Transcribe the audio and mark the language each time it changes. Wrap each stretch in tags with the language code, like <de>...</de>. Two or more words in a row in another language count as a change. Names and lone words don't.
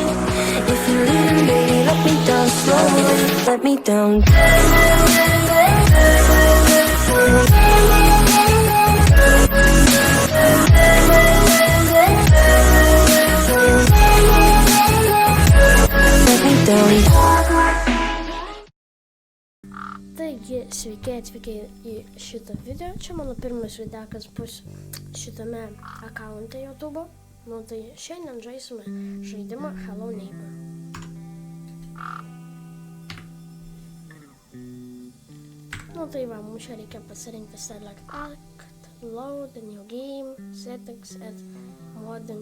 <en>If you're leaving, baby, let me down slowly. Let me down. Let me down.</en> <lt>Taigi, sveiki atvykę į šitą video. Čia mano pirmas videokas bus šitame akaunte YouTube. Nu tai šiandien žaisime žaidimą Hello Neighbor. Nu tai va, mums čia reikia pasirinkti</lt> <en>Select Act, Load, New Game, Settings, Add,</en> <lt>Modding.</lt>